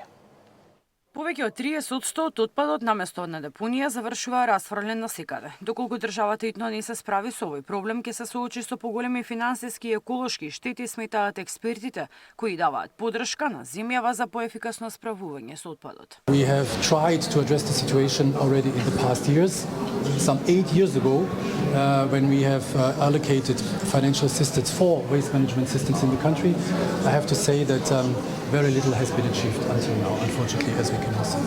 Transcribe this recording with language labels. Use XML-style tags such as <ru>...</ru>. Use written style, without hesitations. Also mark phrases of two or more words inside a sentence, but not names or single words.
<mk>Повеќе од 30% од отпадот наместо на депонија завршува расфрлен насекаде. Доколку државата итно не се справи со овој проблем, ќе се соочи со поголеми финансиски и еколошки штети, сметаат експертите, кои даваат поддршка на земјава за поефикасно справување со отпадот.</mk> <en>We have tried to address the situation already in the past years. Some 8 years ago, when we have allocated financial assistance for waste management systems in the country, I have to say that very little has been achieved until now, unfortunately, as we can all see.</en>